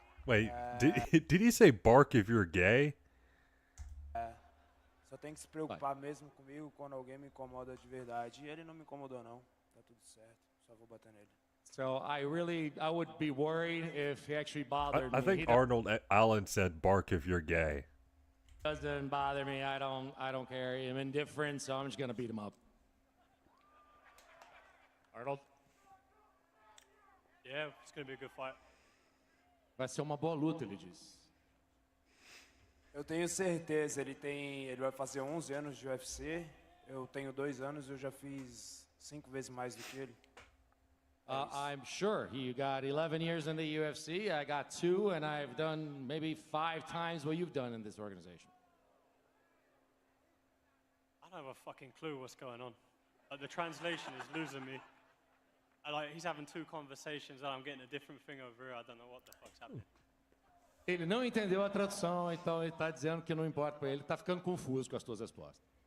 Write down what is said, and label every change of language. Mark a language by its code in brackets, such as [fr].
[en] Wait, did he say bark if you're gay? [pt] Só tem que se preocupar mesmo comigo quando alguém me incomoda de verdade. E ele não me incomodou, não. Tá tudo certo. Só vou bater nele. [en] So I would be worried if he actually bothered me. I think He Arnold Allen said bark if you're gay. doesn't bother me. I don't care. I'm indifferent, so I'm just gonna beat him up. Arnold? Yeah, it's going to be a good fight. [pt] Vai ser uma boa luta, ele disse. Eu tenho certeza. Ele vai fazer 11 anos de UFC. Eu tenho 2 anos e eu já fiz 5 vezes mais do que ele. [en] I'm sure. He got 11 years in the UFC. I got 2, and I've done maybe 5 times what you've done in this organization. I I don't have a fucking clue what's going on. The translation is losing me. He's having two conversations and I'm getting a different thing over here. I don't know what the fuck's happening. [pt] Ele não entendeu a tradução, então ele está dizendo que não importa para ele. Está ficando confuso com as tuas respostas.